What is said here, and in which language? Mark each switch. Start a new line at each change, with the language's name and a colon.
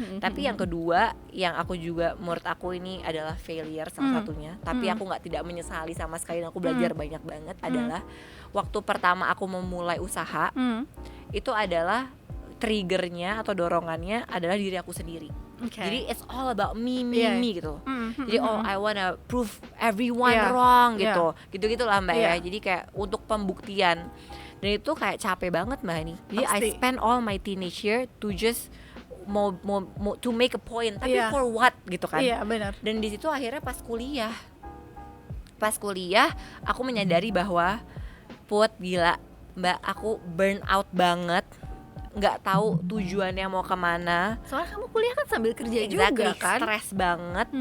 Indonesian: Tapi yang kedua yang aku juga menurut aku ini adalah failure salah satunya, tapi aku tidak menyesali sama sekali dan aku belajar banyak banget adalah waktu pertama aku memulai usaha itu adalah triggernya atau dorongannya adalah diri aku sendiri.
English: Jadi it's all about me gitu. Jadi I wanna prove everyone wrong gitu.
Indonesian: Gitu-gitu lah Mbak ya. Jadi kayak untuk pembuktian. Dan itu kayak capek banget Mbak Hani.
English: Jadi I spend all my teenage year to just mau to make a point.
Indonesian: Tapi
English: for what
Indonesian: gitu kan. Benar. Dan di situ akhirnya pas kuliah aku menyadari bahwa Put gila Mbak, aku burn out banget, nggak tahu tujuannya mau kemana. Soalnya kamu kuliah kan sambil kerja juga kan, stres banget.